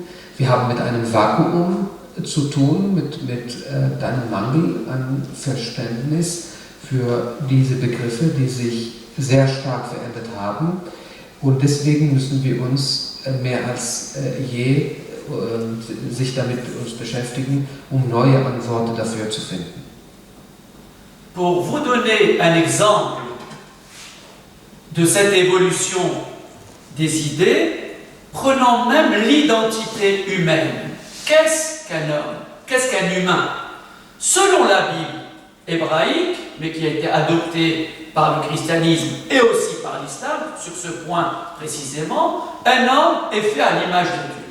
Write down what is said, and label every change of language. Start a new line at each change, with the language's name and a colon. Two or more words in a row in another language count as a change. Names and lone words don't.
German: Wir haben mit einem Vakuum zu tun, mit einem Mangel an Verständnis für diese Begriffe, die sich sehr stark verändert haben. Und deswegen müssen wir uns mehr als je sich damit uns beschäftigen, um neue Antworten dafür zu finden.
French: Pour vous donner un exemple de cette évolution des idées, prenons même l'identité humaine. Qu'est-ce qu'un homme? Qu'est-ce qu'un humain? Selon la Bible hébraïque, mais qui a été adoptée par le christianisme et aussi par l'islam, sur ce point précisément, un homme est fait à l'image de Dieu.